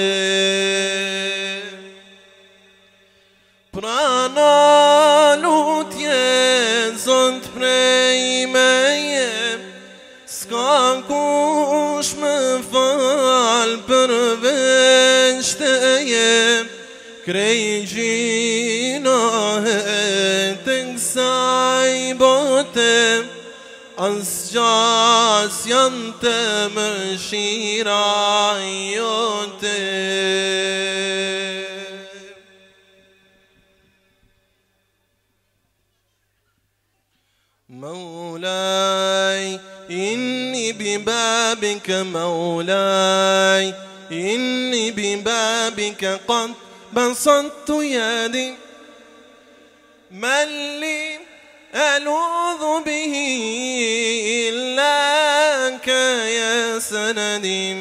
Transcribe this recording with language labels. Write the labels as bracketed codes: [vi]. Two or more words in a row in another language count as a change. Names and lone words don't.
[sq] Prana lutje zot prej meje, s'ka kush më fal përveç teje, krej gjinahet e kësaj bote, asgjas janë të mëshira jote. [ar] مولاي إني ببابك مولاي إني ببابك قد بسطت يدي، من لي ألوذ به إلاك يا سندي.